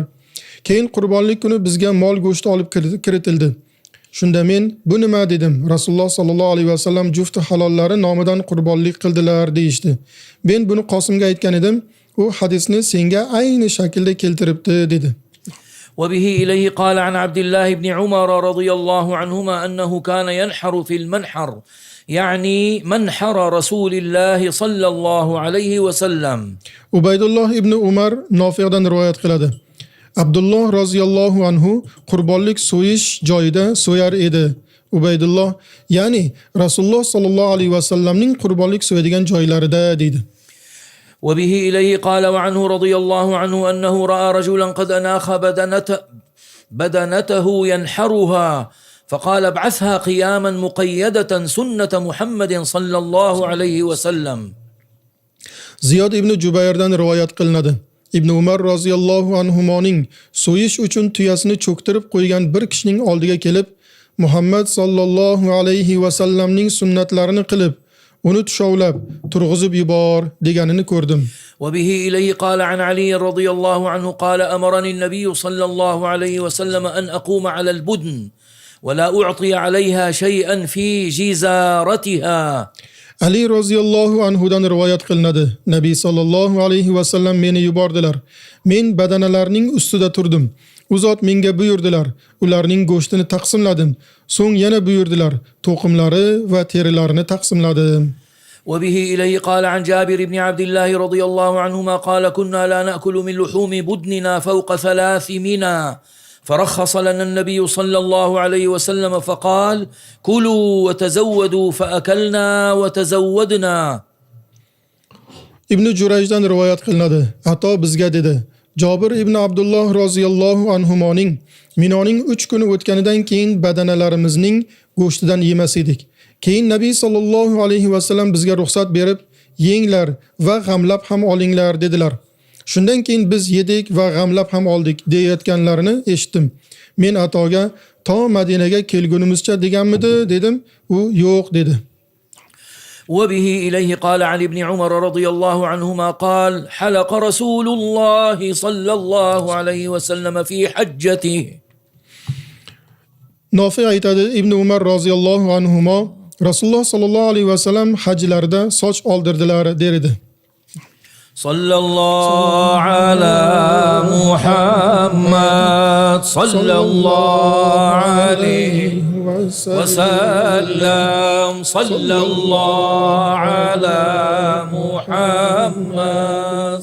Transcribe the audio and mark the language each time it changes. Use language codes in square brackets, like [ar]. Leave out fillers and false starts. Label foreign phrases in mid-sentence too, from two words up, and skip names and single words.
[uz] Keyin qurbonlik kuni bizga mol go'shti olib kiritildi. Shunda men bu nima dedim. Rasululloh [ar] صلى الله عليه وسلم [uz] jufti halollari nomidan qurbonlik qildilar deyishdi. Men buni Qosimga aytgan edim. U hadisni senga ayni shaklda keltiribdi dedi. [ar] وبه إليه قال عن عبد الله بن عمر رضي الله عنهما أنه كان ينحر في المنحر يعني منحر رسول الله صلى الله عليه وسلم. [uz] Ubaydulloh ibn Umar Nofi'dan rivoyat qiladi. Abdulloh [ar] رضي الله عنه [uz] qurbonlik so'yish joyida so'yar edi. Ubaydulloh, ya'ni Rasululloh [ar] صلى الله عليه وسلم [uz] qurbonlik so'yadigan joylarida dedi. [ar] وبه إليه قال وعنه رضي الله عنه أنه رأى رجلا قد أناخ بدنته ينحرها فقال ابعثها قياما مقيدة سنة محمد صلى الله عليه وسلم. [uz] Ziyod ibn Jubayrdan rivoyat qilinadi. Ibn Umar [ar] رضي الله عنهما [uz] so'yish uchun tuyasini cho'ktirib qo'ygan bir kishining oldiga kelib, Muhammad [ar] صلى الله عليه وسلم [uz] sunnatlarini qilib, uni tushovlab, turg'izib yubor deganini ko'rdim. [ar] وبه إليه قال عن علي رضي الله عنه قال أمرني النبي صلى الله عليه وسلم أن أقوم على البدن ولا أعطي عليها شيئا في جزارتها. [uz] Ali [ar] رضي الله عنه [uz] rivoyat qilinadi. Nabiy [ar] صلى الله عليه وسلم [uz] meni yubordilar. Men badanalarning ustida turdim. U zot menga buyurdilar. Ularning go'shtini taqsimladim. So'ng yana buyurdilar. To'qimlari va terilarini taqsimladim. [ar] وبه إليه قال عن جابر بن عبد الله رضي الله عنهما قال كنا لا نأكل من لحوم بدننا فوق 3 منا فرخص لنا النبي صلى الله عليه وسلم فقال كلوا وتزودوا فأكلنا وتزودنا. [uz] Ibn Jurayjdan rivoyat qilinadi. Ato bizga dedi: Jabir ibn Abdulloh [ar] رضي الله عنهما [uz] Minoning 3 kuni o'tganidan keyin badanalarimizning go'shtidan yemas edik. Keyin Nabiy [ar] صلى الله عليه وسلم [uz] bizga ruxsat berib, yenglar va g'amlab ham olinglar dedilar. Shundan keyin biz yedik va g'amlab ham oldik deyotganlarini eshitdim. Men Atoga to Madinaga kelgunimizcha deganmidi dedim. U yo'q dedi. [ar] وبه إليه قال عن ابن عمر رضي الله عنهما قال حلق رسول الله صلى الله عليه وسلم في حجته. [uz] Nofi aytadi, Ibn Umar [ar] رضي الله عنهما [uz] Rasululloh [ar] صلى الله عليه وسلم [uz] hajlarida soch oldirdilar der edi. [ar] صلى الله على محمد صلى الله عليه وسلم صلى الله على محمد